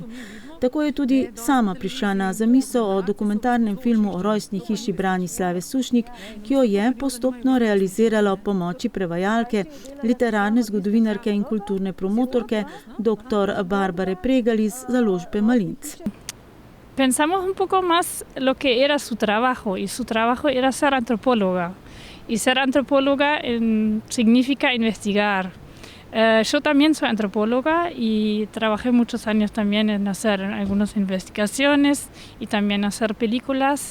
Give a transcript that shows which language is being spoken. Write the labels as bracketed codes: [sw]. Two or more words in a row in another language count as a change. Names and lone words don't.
[sl] Tako je tudi sama prišla na zamisel o dokumentarnem filmu o rojstni hiši Branislave Sušnik, ki jo je postopno realizirala ob pomoči prevajalke, literarne zgodovinarke in kulturne promotorke dr. Barbare Pregelj iz založbe Malinc. [es] Pensamos un poco más lo que era su trabajo, y su trabajo era ser antropóloga. Y ser antropóloga significa investigar. Yo también soy antropóloga y trabajé muchos años también en hacer algunas investigaciones y también hacer películas.